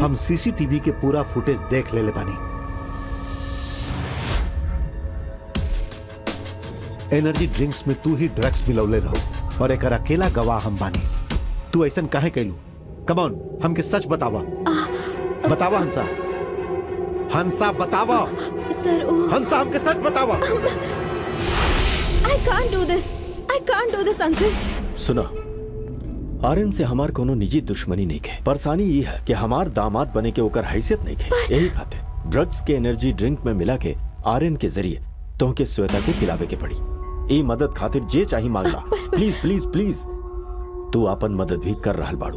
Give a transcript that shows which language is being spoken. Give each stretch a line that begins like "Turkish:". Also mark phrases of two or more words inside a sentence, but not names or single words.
Bhojpuri: हम सीसीटीवी के पूरा फुटेज देख ले बानी। एनर्जी ड्रिंक्स में तू ही ड्रग्स मिलौले रहो और एक अकेला गवाह हम बानी। तू ऐसा काहे कैलू? कम ऑन, हमके सच बतावा। बतावा हंसा, हंसा बतावा। सर हंसा हमके सच बतावा।
English: I can't do this. I can't do this, अंकल।
Bhojpuri: सुना, आर्यन से हमार कोनो निजी दुश्मनी नहीं है। परेशानी ये है कि हमार दामाद बने के ओकर हैसियत नहीं है। यही खाते ड्रग्स के एनर्जी ड्रिंक में मिला के आर्यन के जरिए तोहके श्वेता के पिलावे के पड़ी। ई मदद खातिर जे चाही मांगला।
English: please please please,
Bhojpuri: तू अपन मदद भी कर रहल बाड़ू।